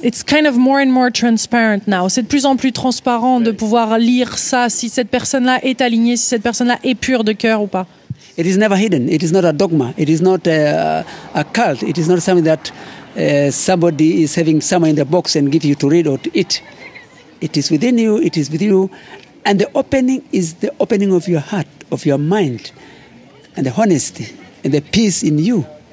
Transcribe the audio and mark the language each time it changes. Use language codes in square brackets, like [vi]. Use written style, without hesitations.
[en] It's kind of more and more transparent now. [fr] C'est de plus en plus transparent de pouvoir lire ça, si cette personne-là est alignée, si cette personne-là est pure de cœur ou pas. [en] It is never hidden. It is not a dogma. It is not a cult. It is not something that somebody is having somewhere in the box and give you to read or to eat. It is within you. It is with you. And the opening is the opening of your heart, of your mind, and the honesty and the peace in you.